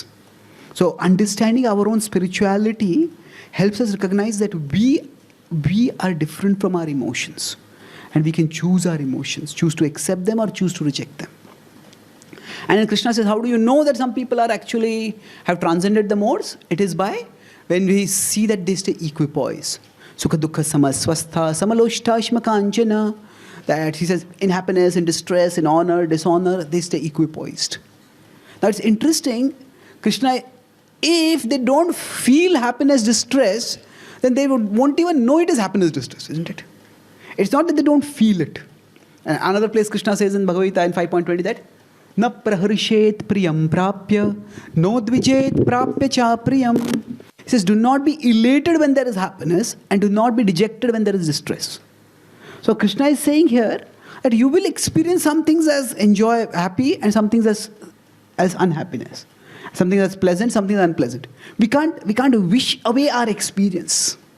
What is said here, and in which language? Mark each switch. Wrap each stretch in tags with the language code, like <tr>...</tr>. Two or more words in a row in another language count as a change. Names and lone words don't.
<en>So understanding our own spirituality helps us recognize that we are different from our emotions. And we can choose our emotions, choose to accept them or choose to reject them. And then Krishna says, how do you know that some people are actually have transcended the modes? It is by when we see that they stay equipoised.</en> <sa>Sukha dukkha samaswastha samaloshta shmakanchana.</sa> <en>That he says, in happiness, in distress, in honor, dishonor, they stay equipoised. Now it's interesting, Krishna, if they don't feel happiness, distress, then they won't even know it is happiness, distress, isn't it? It's not that they don't feel it. And another place Krishna says in Bhagavad Gita in 5.20 that,</en> <sa>Na praharishet priyam prapya, no dvijet prapya cha priyam.</sa> <en>He says, do not be elated when there is happiness and do not be dejected when there is distress. So Krishna is saying here that you will experience some things as happy and some things as unhappiness. Something that's pleasant, something that's unpleasant. We can't wish away our experience.</en>